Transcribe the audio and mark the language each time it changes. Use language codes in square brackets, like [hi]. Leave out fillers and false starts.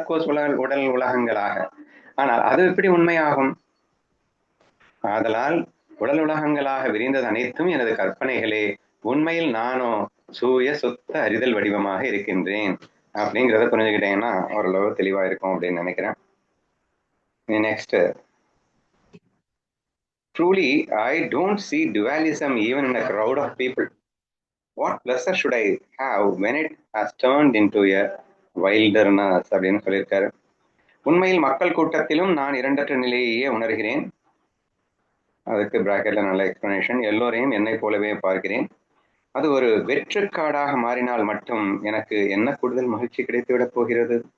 [ta] Of course உடல் உலகங்களாக. ஆனால் அது எப்படி உண்மையாகும்? ஆதலால் உடல் உலகங்களாக விரிந்தது அனைத்தும் எனது கற்பனைகளே. உண்மையில் நானோ சூய சுத்த அறிதல் வடிவமாக இருக்கின்றேன் அப்படிங்கிறத புரிஞ்சுக்கிட்டீங்கன்னா ஓரளவு தெளிவா இருக்கும் அப்படின்னு நினைக்கிறேன். [en] Next, truly I don't see dualism even in a crowd of people. What pleasure should I have when it has turned into a wilderness [ta] அப்படின்னு சொல்லியிருக்காரு. உண்மையில் மக்கள் கூட்டத்திலும் நான் இரண்டற்ற நிலையையே உணர்கிறேன். அதுக்கு பிராக்கெட்ல நல்ல எக்ஸ்பிளனேஷன். எல்லோரையும் என்னை போலவே பார்க்கிறேன். அது ஒரு வெற்றுக்காடாக மாறினால் மட்டும் எனக்கு என்ன கூடுதல் மகிழ்ச்சி கிடைத்து விட போகிறது?